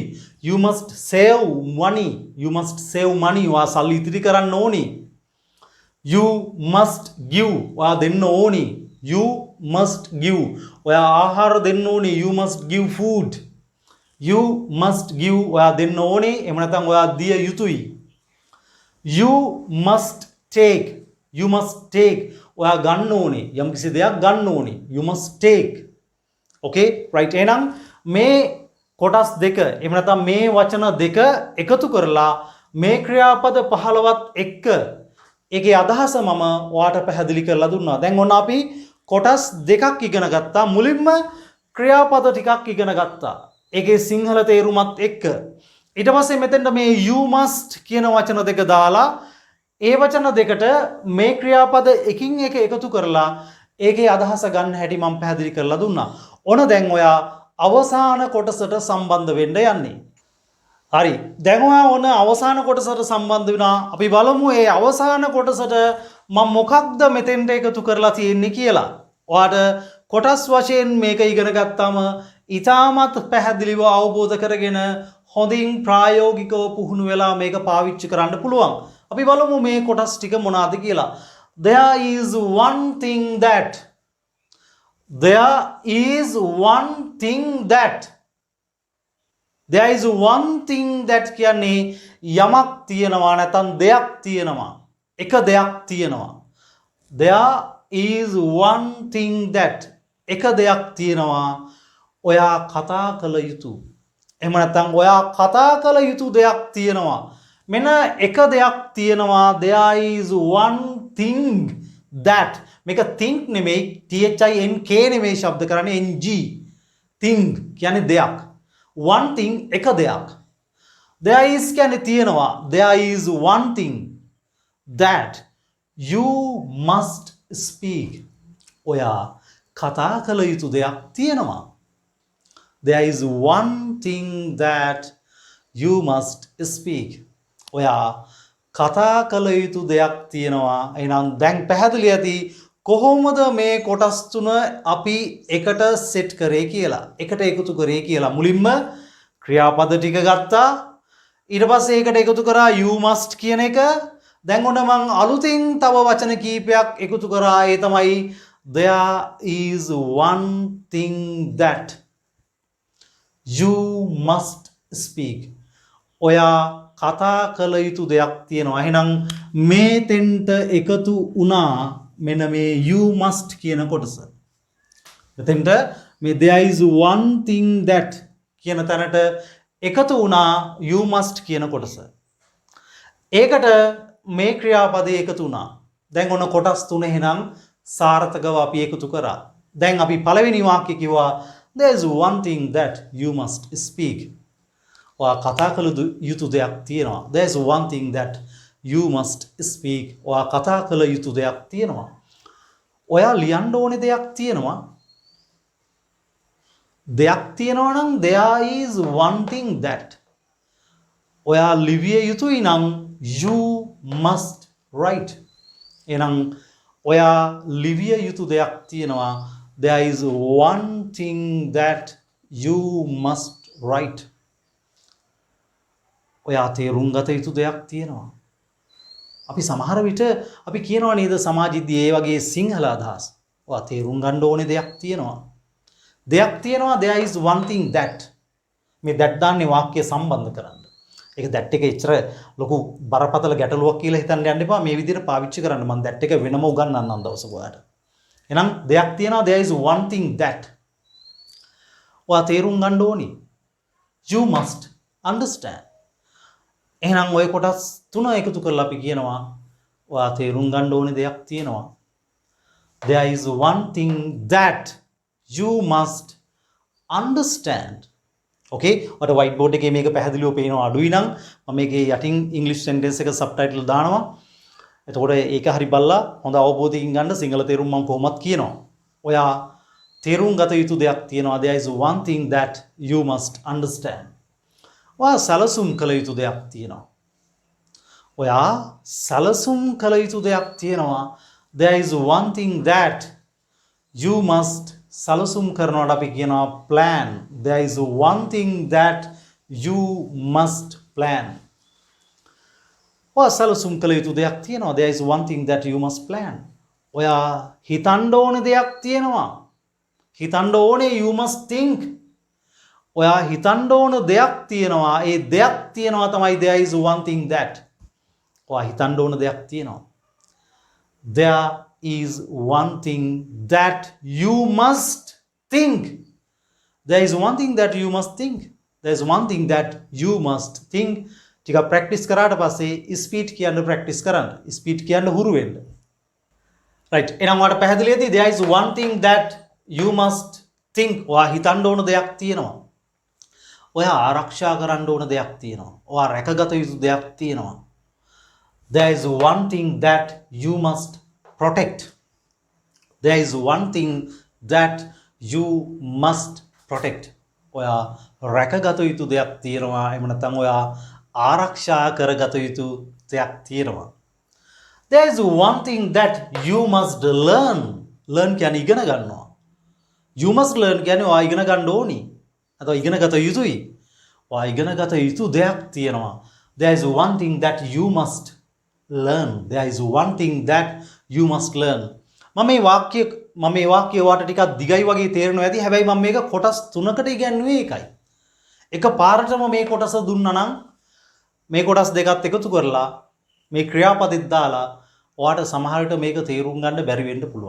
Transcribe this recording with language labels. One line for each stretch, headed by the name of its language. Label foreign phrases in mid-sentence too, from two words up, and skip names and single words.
English: You must save money. You must save money.
Sinhala: ඔයා සල්ලි ඉතිරි කරන්න ඕනේ.
English: You must give.
Sinhala: ඔයා දෙන්න ඕනේ.
English: You must give.
Sinhala: ඔයා ආහාර දෙන්න ඕනේ.
English: You must give food. You must give.
Sinhala: ඔයා දෙන්න ඕනේ. එහෙම නැත්නම් ඔයා දිය යුතුයි.
English: You must take. You must take.
Sinhala: ඔයා ගන්න ඕනේ. යම් කිසි දෙයක් ගන්න ඕනේ.
English: You must take. Okay? right.
Sinhala: එහෙනම් මේ කොටස් දෙක එහෙම නැත්නම් මේ වචන දෙක එකතු කරලා මේ ක්‍රියාපද 15ත් එක්ක ඒකේ අදහස මම ඔයාට පැහැදිලි කරලා දුන්නා. දැන් ඔන්න අපි කොටස් දෙකක් ඉගෙන ගත්තා. මුලින්ම ක්‍රියාපද ටිකක් ඉගෙන ගත්තා. ඒකේ සිංහල තේරුමත් එක්ක. ඊට පස්සේ මෙතෙන්ට මේ
English: you must
Sinhala: කියන වචන දෙක දාලා ඒ වචන දෙකට මේ ක්‍රියාපද එකින් එක එකතු කරලා ඒකේ අදහස ගන්න හැටි මම පැහැදිලි කරලා දුන්නා. ඔන්න දැන් ඔයා අවසාන කොටසට සම්බන්ධ වෙන්න යන්නේ. හරි. දැන් ඔයා ඔන්න අවසාන කොටසට සම්බන්ධ වෙනවා. අපි බලමු මේ අවසාන කොටසට මම මොකක්ද මෙතෙන්ට එකතු කරලා තියෙන්නේ කියලා. ඔයාට කොටස් වශයෙන් මේක ඉගෙන ගත්තාම ඉතාමත් පැහැදිලිව අවබෝධ කරගෙන හොඳින් ප්‍රායෝගිකව පුහුණු වෙලා මේක පාවිච්චි කරන්න පුළුවන්. අපි බලමු මේ කොටස් ටික මොනවාද කියලා.
English: There is one thing that. There is one thing that. There is one thing that
Sinhala: කියන්නේ යමක් තියෙනවා නැත්නම් දෙයක් තියෙනවා. එක දෙයක් තියෙනවා.
English: There is one thing that.
Sinhala: එක දෙයක් තියෙනවා. ඔයා කතා කළ යුතු. එහෙම නැත්නම් ඔයා කතා කළ යුතු දෙයක් තියෙනවා. මෙන්න එක දෙයක් තියෙනවා.
English: There is one thing that.
Sinhala: මේක think නෙමෙයි think නෙමෙයි ශබ්ද කරන්නේ ng. think කියන්නේ දෙයක්.
English: one thing
Sinhala: එක දෙයක්.
English: There is
Sinhala: කියන්නේ තියෙනවා.
English: There is one thing that you must speak.
Sinhala: ඔයා කතා කළ යුතු දෙයක් තියෙනවා.
English: There is one thing that you must speak.
Sinhala: ඔයා කතා කළ යුතු දෙයක් තියෙනවා. එහෙනම් දැන් පැහැදිලි ඇති කොහොමද මේ කොටස් තුන අපි එකට සෙට් කරේ කියලා. එකට එකතු කරේ කියලා. මුලින්ම ක්‍රියාපද ටික ගත්තා. ඊට පස්සේ ඒකට එකතු කරා
English: you must
Sinhala: කියන එක. දැන් ඔන්න මං අලුතින් තව වචන කීපයක් එකතු කරා. ඒ තමයි
English: there is one thing that you must speak.
Sinhala: ඔයා කතා කළ යුතු දෙයක් තියෙනවා. එහෙනම් මේ තෙන්ට එකතු වුණා මෙන්න මේ
English: you must
Sinhala: කියන කොටස. මෙතෙන්ට මේ
English: there is one thing that
Sinhala: කියන තැනට එකතු වුණා
English: you must
Sinhala: කියන කොටස. ඒකට මේ ක්‍රියාපදේ එකතු වුණා. දැන් ඔන්න කොටස් තුන එහෙනම් සාර්ථකව අපි එකතු කරා. දැන් අපි පළවෙනි වාක්‍යය කිව්වා
English: there is one thing that you must speak.
Sinhala: ඔයා කතා කළ යුතු දෙයක් තියෙනවා.
English: there is one thing that you must speak.
Sinhala: ඔයා කතා කළ යුතු දෙයක් තියෙනවා. ඔයා ලියන්න ඕනේ දෙයක් තියෙනවා. දෙයක් තියෙනවා නම්
English: there is one thing that.
Sinhala: ඔයා ලිවිය යුතුයි නම්
English: you must write.
Sinhala: එහෙනම් ඔයා ලිවිය යුතු දෙයක් තියෙනවා.
English: there is one thing that you must write.
Sinhala: ඔයා තේරුම් ගත යුතු දෙයක් තියෙනවා. අපි සමහර විට අපි කියනවා නේද සමාජෙදී ඒ වගේ සිංහල අදහස්. ඔයා තේරුම් ගන්න ඕනේ දෙයක් තියෙනවා. දෙයක් තියෙනවා
English: there is one thing that.
Sinhala: මේ that දාන්නේ වාක්‍ය සම්බන්ධ කරන්න. ඒක that එක එච්චර ලොකු බරපතල ගැටලුවක් කියලා හිතන්න යන්න එපා. මේ විදිහට පාවිච්චි කරන්න. මම that එක වෙනම උගන්වන්නම් දවසක ඔයාලට. එහෙනම් දෙයක් තියෙනවා
English: there is one thing that.
Sinhala: ඔයා තේරුම් ගන්න ඕනේ.
English: you must understand.
Sinhala: එහෙනම් ඔය කොටස් තුන එකතු කරලා අපි කියනවා ඔයා තේරුම් ගන්න ඕනේ දෙයක් තියෙනවා.
English: there is one thing that you must understand.
Sinhala: okay ඔයාට
English: white board
Sinhala: එකේ මේක පැහැදිලිව පේනවා අඩුයි නම් මම මේකේ යටින්
English: english sentence
Sinhala: එක subtitle දානවා. එතකොට ඒක හරි බලලා හොඳ අවබෝධයකින් ගන්න සිංහල තේරුම් මම කොහොමත් කියනවා. ඔයා තේරුම් ගත යුතු දෙයක් තියෙනවා.
English: there is one thing that you must understand.
Sinhala: ඔයා සැලසුම් කළ යුතු දෙයක් තියෙනවා. ඔයා සැලසුම් කළ යුතු දෙයක් තියෙනවා.
English: there is one thing that you must
Sinhala: සැලසුම් කරනවට අපි කියනවා
English: plan. there is one thing that you must plan.
Sinhala: ඔයා සැලසුම් කළ යුතු දෙයක් තියෙනවා.
English: there is one thing that you must plan.
Sinhala: ඔයා හිතන්න ඕනේ දෙයක් තියෙනවා. හිතන්න ඕනේ
English: you must think.
Sinhala: ඔයා හිතන්න ඕන දෙයක් තියෙනවා. ඒ දෙයක් තියෙනවා තමයි
English: there is one thing that.
Sinhala: ඔයා හිතන්න ඕන දෙයක් තියෙනවා.
English: there is one thing that you must think. there is one thing that you must think. there is one thing that you must think.
Sinhala: ටිකක් ප්‍රැක්ටිස් කරාට පස්සේ ස්පීඩ් කියන්න ප්‍රැක්ටිස් කරන්න. ස්පීඩ් කියන්න හුරු වෙන්න. right. එහෙනම් ඔයාලට පැහැදිලිද?
English: there is one thing that you must think.
Sinhala: ඔයා හිතන්න ඕන දෙයක් තියෙනවා. ඔයා ආරක්ෂා කරන්න ඕන දෙයක් තියෙනවා. ඔයා රැකගත යුතු දෙයක් තියෙනවා.
English: there is one thing that you must protect. there is one thing that you must protect.
Sinhala: ඔයා රැකගත යුතු දෙයක් තියෙනවා. එහෙම නැත්නම් ඔයා ආරක්ෂා කරගත යුතු දෙයක් තියෙනවා.
English: there is one thing that you must learn.
Sinhala: learn කියන්නේ ඉගෙන ගන්නවා.
English: you must learn
Sinhala: කියන්නේ ඔයා ඉගෙන ගන්න ඕනි. අතෝ ඉගෙන ගත යුතුයි. ඔයා ඉගෙන ගත යුතු දෙයක් තියෙනවා.
English: there is one thing that you must learn. there is one thing that you must learn.
Sinhala: මම මේ වාක්‍ය ඔයාලට ටිකක් දිගයි වගේ තේරෙනවා ඇති. හැබැයි මම මේක කොටස් තුනකට ඉගෙනුවේ ඒකයි. එක පාරටම මේ කොටස දුන්නා නම් මේ කොටස් දෙකත් එකතු කරලා මේ ක්‍රියාපදෙත් දාලා ඔයාට සමහර විට මේක තේරුම් ගන්න බැරි වෙන්න පුළුවන්.